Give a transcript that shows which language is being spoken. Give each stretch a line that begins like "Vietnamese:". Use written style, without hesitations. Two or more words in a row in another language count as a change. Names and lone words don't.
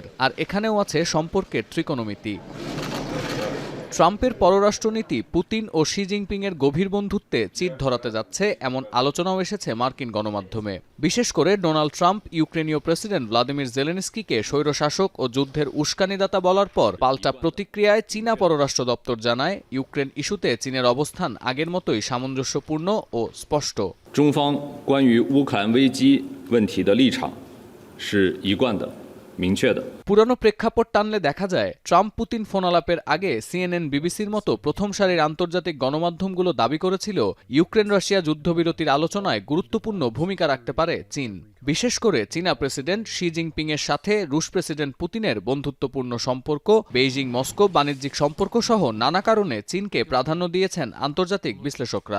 Bangla: আর এখানেও আছে সম্পর্কের ত্রিকোণমিতি। ট্রাম্পের পররাষ্ট্রনীতি পুতিন ও শি জিনপিং এর গভীর বন্ধুত্বে চির ধরাতে যাচ্ছে এমন আলোচনাও এসেছে মার্কিন গণমাধ্যমে। বিশেষ করে ডোনাল্ড ট্রাম্প ইউক্রেনীয় প্রেসিডেন্ট ভ্লাদিমির জেলেনস্কিকে স্বৈরশাসক ও যুদ্ধের উস্কানিদাতা বলার পর পাল্টা প্রতিক্রিয়ায় চীনা পররাষ্ট্র দপ্তর জানায়, ইউক্রেন ইস্যুতে চীনের অবস্থান আগের মতোই সামঞ্জস্যপূর্ণ ও স্পষ্ট।
Chinese: 中方关于乌克兰危机问题的立场是一贯的、明确的。
Bangla: পুরানো প্রেক্ষাপট টানলে দেখা যায়, ট্রাম্প পুতিন ফোনালাপের আগে সিএনএন, বিবিসির মতো প্রথম সারির আন্তর্জাতিক গণমাধ্যমগুলো দাবি করেছিল ইউক্রেন রাশিয়া যুদ্ধবিরতির আলোচনায় গুরুত্বপূর্ণ ভূমিকা রাখতে পারে চীন। বিশেষ করে চীনা প্রেসিডেন্ট শি জিনপিং এর সাথে রুশ প্রেসিডেন্ট পুতিনের বন্ধুত্বপূর্ণ সম্পর্ক, বেইজিং মস্কো বাণিজ্যিক সম্পর্ক সহ নানা কারণে চীনকে প্রাধান্য দিয়েছেন আন্তর্জাতিক বিশ্লেষকরা।